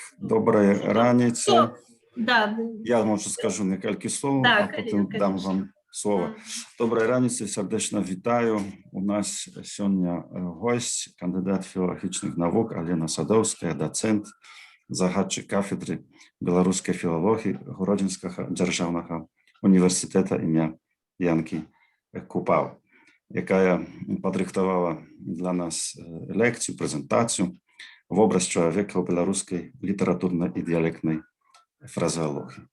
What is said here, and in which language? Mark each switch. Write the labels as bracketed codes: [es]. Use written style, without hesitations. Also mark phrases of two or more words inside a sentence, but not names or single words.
[be] Доброй раніцы. Да. Я, може, скажу некалькі слов, Да, а потім дам вам слово. Доброй раніцы, сердечно вітаю. У нас сёння гость, кандидат філалагічных навук Алена Садоўская, дацэнт, загадчык кафедры беларускай філалогіі Гродзенскага дзяржаўнага універсітэта імя Янкі Купал, якая падрыхтавала для нас лекцію, прэзентацыю «Вобраз чалавека ў беларускай літаратурнай і дыялектнай фразеологіі».